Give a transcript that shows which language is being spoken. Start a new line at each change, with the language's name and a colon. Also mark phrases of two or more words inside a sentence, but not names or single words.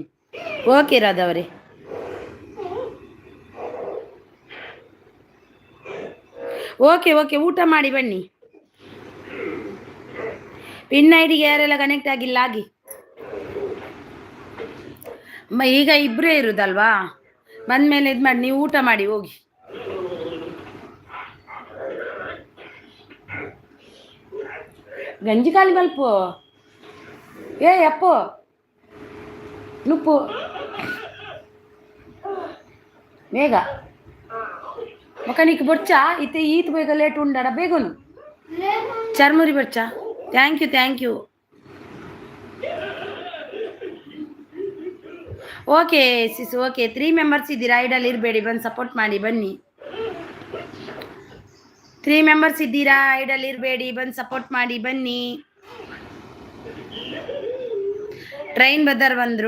Kannada: ಓಕೆ ರಾಧವರೇ. ಓಕೆ ಊಟ ಮಾಡಿ ಬನ್ನಿ. ಪಿನ್ ಐಡಿಗೆ ಯಾರೆಲ್ಲ ಕನೆಕ್ಟ್ ಆಗಿಲ್ಲ ಆಗಿ. ಈಗ ಇಬ್ಬರೇ ಇರುದಲ್ವಾ, ಬಂದ್ಮೇಲೆ ಇದು ಮಾಡಿ, ನೀವು ಊಟ ಮಾಡಿ ಹೋಗಿ.
Tulu: ಗಂಜಿ ಖಾಲಿ ಮಲ್ಪು ಅಪ್ಪು ನುಪ್ಪು ಬೇಗ ಮಕನಿಕ್ ಬೊಚ್ಚಾ ಇತ್ತೆ ಈತ್ ಬೇಗ ಲೇಟ್ ಉಂಡಾಡ ಬೇಗನು ಚರ್ಮುರಿ ಬೊಚ್ಚಾ.
English: thank you. okay sis.
Kannada: ಓಕೆ 3 ಮೆಂಬರ್ಸ್ ಇದ್ದೀರಾ, ಐಡಲ್ ಇರಬೇಡಿ, ಬಂದು ಸಪೋರ್ಟ್ ಮಾಡಿ ಬನ್ನಿ. 3 ಮೆಂಬರ್ಸ್ ಇದ್ದೀರಾ, ಐಡಲ್ ಇರಬೇಡಿ, ಬಂದು ಸಪೋರ್ಟ್ ಮಾಡಿ ಬನ್ನಿ. ಟ್ರೈನ್ ಬದರ್ ಬಂದರು.